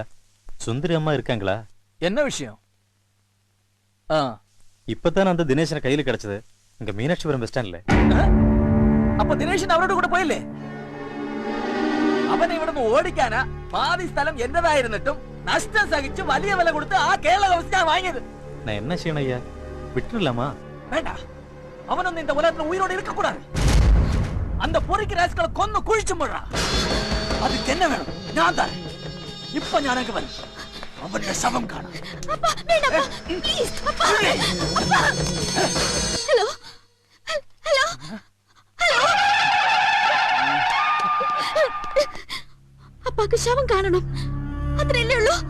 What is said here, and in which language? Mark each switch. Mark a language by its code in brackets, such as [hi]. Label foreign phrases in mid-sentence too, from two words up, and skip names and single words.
[ta] சுந்தரி அம்மா இருக்காங்களா? என்ன விஷயம்? இப்பதான் அந்த தினேஷனை கையில கிடைச்சது இங்க மீனாட்சிபுரம் பஸ் ஸ்டாண்ட்ல. அப்ப தினேஷன் அவரோட கூட പോയില്ലേ? [ml] അവനെ ഇവിടുന്ന് ഓടിക്കാനാ പാതി സ്ഥലം എന്റേതായിരുന്നിട്ടും നഷ്ടം സഹിച്ച് വലിയ വില കൊടുത്ത് ആ കേരള ഹൗസ് ഞാൻ വാങ്ങിയത്. [ta] நான் என்ன செய்யணும் ஐயா? விட்டுறலாமா? வேண்டாம். அவனொന്നും இந்த உலகத்துல உயிரோடு இருக்க கூடாது. அந்த பொறுக்கி ராஸ்களை கொன்னு குழிச்சு போடுறா. அதுக்கு என்ன வேணும்? [ml] ഞാൻ തരാം. ഇപ്പൊ ഞാനൊക്കെ വരും. അവന്റെ ശവം കാണാം. ഹലോ ഹലോ ഹലോ, അപ്പാക്ക് ശവം കാണണം, അത്രയല്ലേ ഉള്ളൂ.